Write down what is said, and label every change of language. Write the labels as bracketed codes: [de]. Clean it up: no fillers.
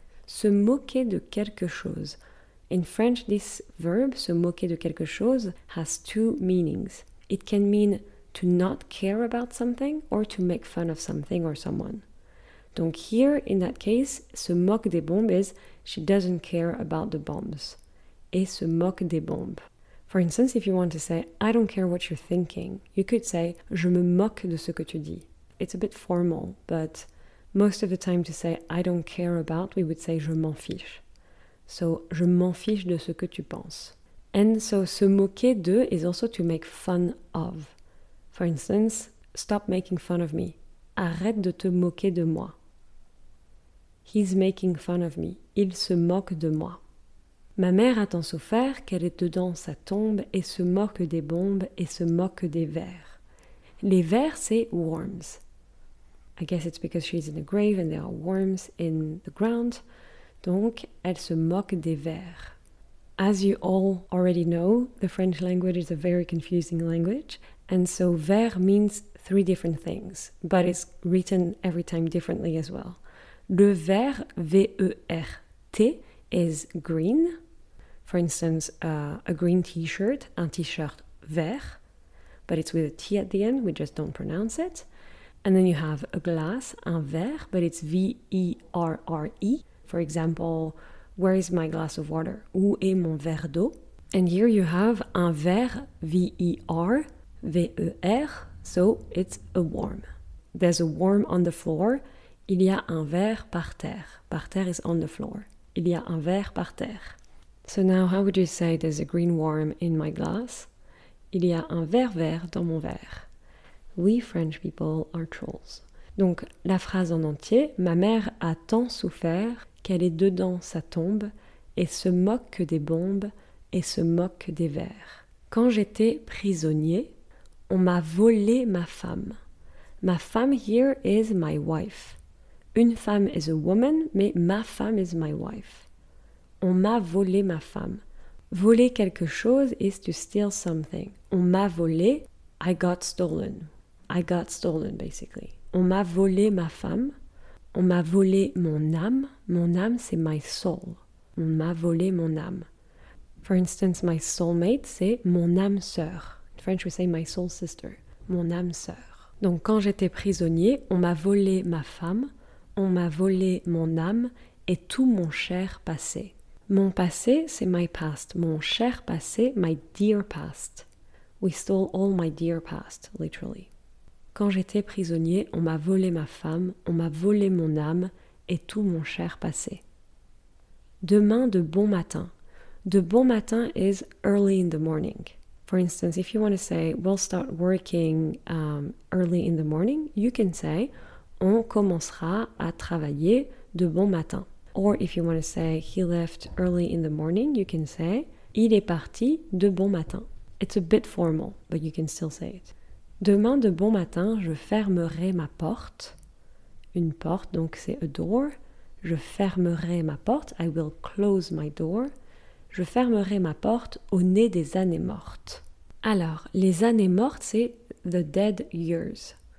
[fr] Se moquer de quelque chose. [en] In French, this verb, [fr] se moquer de quelque chose, [en] has 2 meanings. It can mean to not care about something or to make fun of something or someone. Donc here, in that case, [fr] se moque des bombes [en] is she doesn't care about the bombs. [fr] Et se moque des bombes. [en] For instance, if you want to say, I don't care what you're thinking, you could say, [fr] je me moque de ce que tu dis. [en] It's a bit formal, but most of the time to say, I don't care about, we would say, [fr] je m'en fiche. So, je m'en fiche de ce que tu penses. [en] And so, se moquer de is also to make fun of. For instance, stop making fun of me. [fr] Arrête de te moquer de moi. [en] He's making fun of me. [fr] Il se moque de moi. Ma mère a tant souffert qu'elle est dedans sa tombe et se moque des bombes et se moque des vers. Les vers, c'est [en] worms. I guess it's because she's in a grave and there are worms in the ground. [fr] Donc, elle se moque des vers. [en] As you all already know, the French language is a very confusing language. And so, vert means 3 different things, but it's written every time differently as well. Le vert, V-E-R-T, is green. For instance, a green t-shirt, [fr] un t-shirt vert, [en] but it's with a T at the end, we just don't pronounce it. And then you have a glass, un verre, but it's V-E-R-R-E. For example, where is my glass of water? [fr] Où est mon verre d'eau? [en] And here you have un verre, V-E-R, V-E-R, so it's a worm. There's a worm on the floor. [fr] Il y a un verre par terre. [en] Par terre is on the floor. [fr] Il y a un verre par terre. [en] So now how would you say there's a green worm in my glass? [fr] Il y a un verre vert dans mon verre. [en] We French people are trolls. [fr] Donc la phrase en entier, ma mère a tant souffert qu'elle est dedans sa tombe et se moque des bombes et se moque des vers. Quand j'étais prisonnier, on m'a volé ma femme. [en] Ma femme here is my wife. Une femme is a woman, [fr] mais ma femme [en] is my wife. [fr] On m'a volé ma femme. Voler quelque chose [en] is to steal something. [fr] On m'a volé, [en] I got stolen. I got stolen, basically. [fr] On m'a volé ma femme. On m'a volé mon âme. Mon âme, c'est [en] my soul. [fr] On m'a volé mon âme. [en] For instance, my soulmate, [fr] c'est mon âme sœur. [en] In French, we say my soul sister. [fr] Mon âme sœur. Donc, quand j'étais prisonnier, on m'a volé ma femme, on m'a volé mon âme et tout mon cher passé. Mon passé, c'est [en] my past. [fr] Mon cher passé, [en] my dear past. We stole all my dear past, literally. [fr] Quand j'étais prisonnier, on m'a volé ma femme, on m'a volé mon âme et tout mon cher passé. Demain de bon matin. [en] De bon matin is early in the morning. For instance, if you want to say, we'll start working early in the morning, you can say, [fr] on commencera à travailler de bon matin. [en] Or if you want to say, he left early in the morning, you can say, [fr] il est parti de bon matin. [en] It's a bit formal, but you can still say it. [fr] Demain de bon matin, je fermerai ma porte. Une porte, donc c'est [en] a door. [fr] Je fermerai ma porte. [en] I will close my door. [fr] Je fermerai ma porte au nez des années mortes. Alors, les années mortes, c'est [en] the dead years.